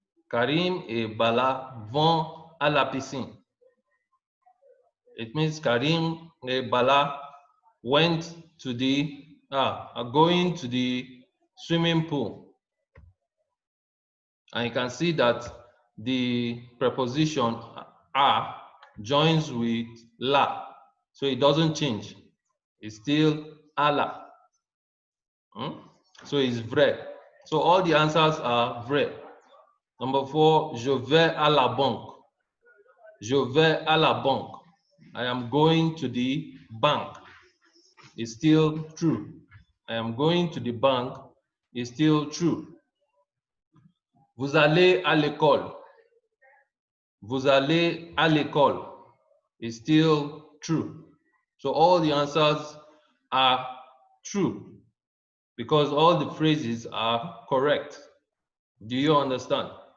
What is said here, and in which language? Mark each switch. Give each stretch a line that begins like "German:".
French: Karim et Bala vont à la piscine.
English: It means Karim et Bala went to are going to the swimming pool. And you can see that the preposition a joins with la. So it doesn't change. It's still Allah. So it's vrai. So all the answers are vrai. Number 4,
French: je vais à la banque. Je vais à la banque.
English: I am going to the bank. It's still true. I am going to the bank is still true.
French: Vous allez à l'école. Vous allez à l'école
English: is still true. So all the answers are true because all the phrases are correct. Do you understand?